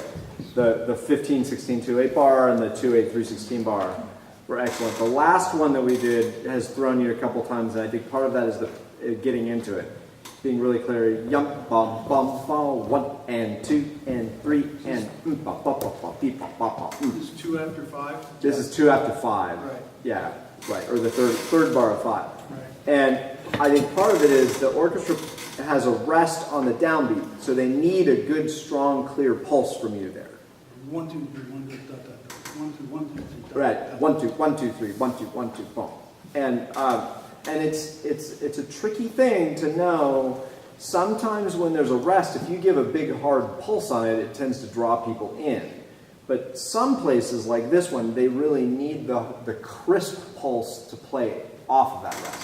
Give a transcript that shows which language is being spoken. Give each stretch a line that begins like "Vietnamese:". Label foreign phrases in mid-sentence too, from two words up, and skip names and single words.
English: The 15-16 2/8 bar and the 2/8 3/16 bar were excellent. The last one that we did has thrown you a couple times, and I think part of that is the getting into it, being really clear. Yum bum bum bum 1 and 2 and 3 and ba ba ba ba beep ba ba ba. This is 2 after 5? This is 2 after 5. Right. Yeah, right. Or the third bar of 5. Right. And I think part of it is the orchestra has a rest on the downbeat, so they need a good, strong, clear pulse from you there. 1 2 3 1 2 da, da, da. 1 2 1 2 3 da, Right. da, da. 1 2 1 2 3 1 2 1 2 boom. And it's a tricky thing to know. Sometimes when there's a rest, if you give a big hard pulse on it, it tends to draw people in. But some places like this one, they really need the crisp pulse to play off of that rest.